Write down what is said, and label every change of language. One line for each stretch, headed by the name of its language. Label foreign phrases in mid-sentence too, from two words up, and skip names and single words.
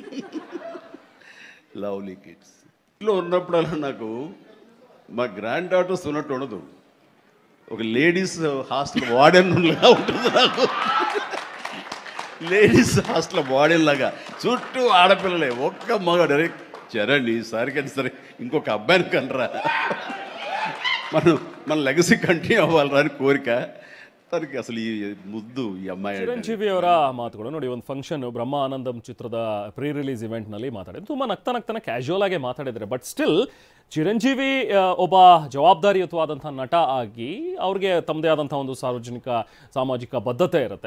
English: Lovely kids
Telugu: ఇంట్లో ఉన్నప్పుడల్లా నాకు మా
English: granddaughters
Telugu: ఉన్నట్టు ఉండదు, ఒక
English: ladies hostel warden
Telugu: లాగా ఉంటుంది. నాకు
English: ladies hostel warden
Telugu: లాగా చుట్టూ ఆడపిల్లలే, ఒక్క మగాడు చరణ్ ఈసారికి సరే ఇంకొక అబ్బాయిని కనరా, మన
English: legacy continue
Telugu: అవ్వాలరా అని కోరిక ತನಗೆ. అసలు ఈ ముద్దు ఈ అమ్మాయి
Kannada: ಚಿರಂಜೀವಿ ಅವರ ಮಾತುಗಳು ನೋಡಿ, ಒಂದು ಫಂಕ್ಷನ್ ಬ್ರಹ್ಮ ಆನಂದಂ ಚಿತ್ರದ
English: pre-release
Kannada: ಇವೆಂಟ್ನಲ್ಲಿ ಮಾತಾಡಿದ್ರು, ತುಂಬ ನಗ್ತಾನೆ ಕ್ಯಾಶುವಲ್ ಆಗಿ ಮಾತಾಡಿದ್ರೆ.
English: but still
Kannada: ಚಿರಂಜೀವಿ ಒಬ್ಬ ಜವಾಬ್ದಾರಿಯುತವಾದಂಥ ನಟ ಆಗಿ ಅವ್ರಿಗೆ ತಮ್ಮದೇ ಆದಂಥ ಒಂದು ಸಾಮಾಜಿಕ ಬದ್ಧತೆ ಇರುತ್ತೆ.